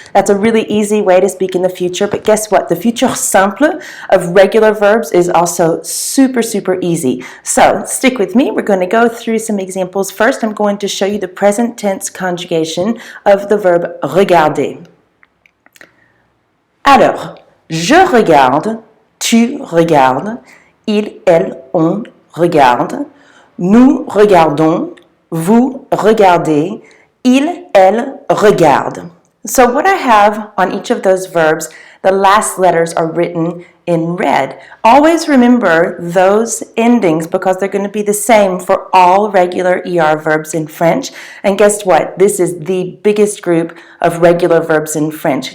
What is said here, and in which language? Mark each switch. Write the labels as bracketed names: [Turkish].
[English] That's a really easy way to speak in the future, but guess what? The futur simple of regular verbs is also super easy. So stick with me. We're going to go through some examples. First, I'm going to show you the present tense conjugation of the verb regarder. [French] Alors, je regarde, tu regardes, il, elle, on regarde, nous regardons, vous regardez, il, elle regarde. [English] So what I have on each of those verbs, the last letters are written in red. Always remember those endings because they're going to be the same for all regular ER verbs in French. And guess what? This is the biggest group of regular verbs in French.